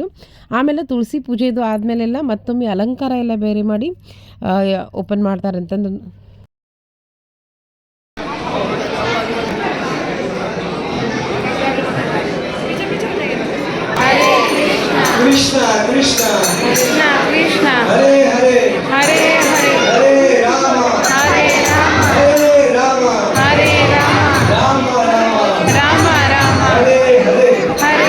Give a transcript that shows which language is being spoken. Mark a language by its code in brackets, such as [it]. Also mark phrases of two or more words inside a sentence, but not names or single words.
[kn] ಆಮೇಲೆ ತುಳಸಿ ಪೂಜೆದು ಆದಮೇಲೆಲ್ಲ ಮತ್ತೊಮ್ಮೆ ಅಲಂಕಾರ ಎಲ್ಲ ಬೇರೆ ಮಾಡಿ ಓಪನ್ ಮಾಡ್ತಾರಂತಂದು. [sa] ಕೃಷ್ಣ ಕೃಷ್ಣ कृष्णा कृष्णा ಹರೇ ಹರೇ हरे हरे ಹರೇ ರಾಮ हरे राम ಹರೇ ರಾಮ हरे राम ರಾಮ ರಾಮ राम राम हरे हरे हरे